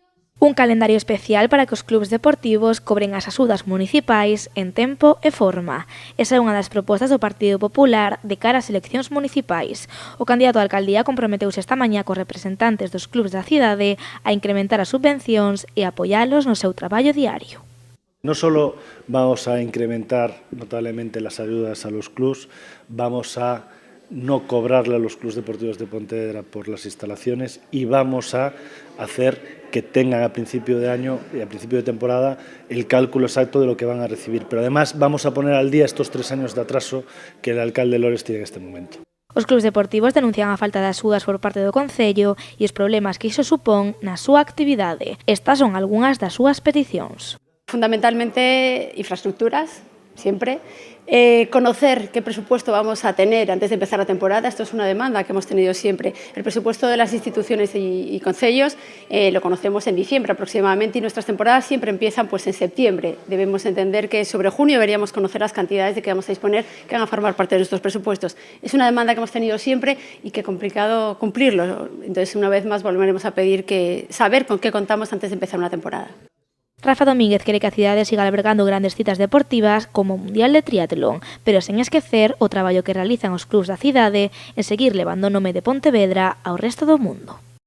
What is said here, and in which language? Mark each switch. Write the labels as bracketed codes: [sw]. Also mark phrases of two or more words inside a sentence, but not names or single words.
[gl] Un calendario especial para que os clubs deportivos cobren as axudas municipais en tempo e forma. Esa é unha das propostas do Partido Popular de cara ás eleccións municipais. O candidato á alcaldía comprometeuse esta mañá cos representantes dos clubs da cidade a incrementar as subvencións e apoialos no seu traballo diario. [es] No solo vamos a incrementar notablemente las ayudas a los clubs, vamos a no cobrarle a los clubes deportivos de Pontevedra por las instalaciones y vamos a hacer que tengan a principio de año y a principio de temporada el cálculo exacto de lo que van a recibir. Pero además vamos a poner al día estos 3 años de atraso que el alcalde Lores tiene en este momento. [gl] Os clubs deportivos denuncian a falta de axudas por parte do Concello e os problemas que iso supón na súa actividade. Estas son algunhas das súas peticións. [es] Fundamentalmente infraestructuras, siempre. Conocer qué presupuesto vamos a tener antes de empezar la temporada. Esto es una demanda que hemos tenido siempre. El presupuesto de las instituciones y concellos lo conocemos en diciembre aproximadamente y nuestras temporadas siempre empiezan pues en septiembre. Debemos entender que sobre junio deberíamos conocer las cantidades de que vamos a disponer que van a formar parte de nuestros presupuestos. Es una demanda que hemos tenido siempre y que es complicado cumplirlo. Entonces, una vez más, volveremos a pedir saber con qué contamos antes de empezar una temporada. [gl] Rafa Domínguez quere que a cidade siga albergando grandes citas deportivas como o Mundial de Triatlón, pero sen esquecer o traballo que realizan os clubs da cidade en seguir levando o nome de Pontevedra ao resto do mundo.